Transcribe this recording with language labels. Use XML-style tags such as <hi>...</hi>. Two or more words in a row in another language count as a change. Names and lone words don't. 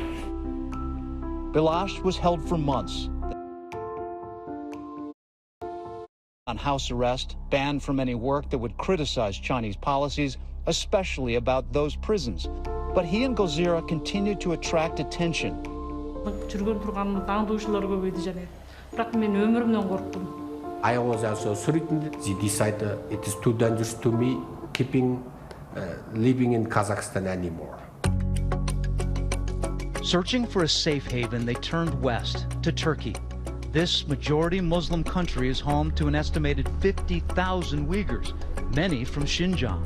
<en>Bilash was held for months on house arrest, banned from any work that would criticize Chinese policies, especially about those prisons. But he and Galzira continued to attract attention.</en> <kk>жүрген тұрған аңдушылар көбейді және. Бірақ мен өмірімнен қорықтым.</kk> <en>I was also threatened. They decided it is too dangerous to me living in Kazakhstan anymore. Searching for a safe haven, they turned west to Turkey. This majority Muslim country is home to an estimated 50,000 Uyghurs, many from Xinjiang.</en>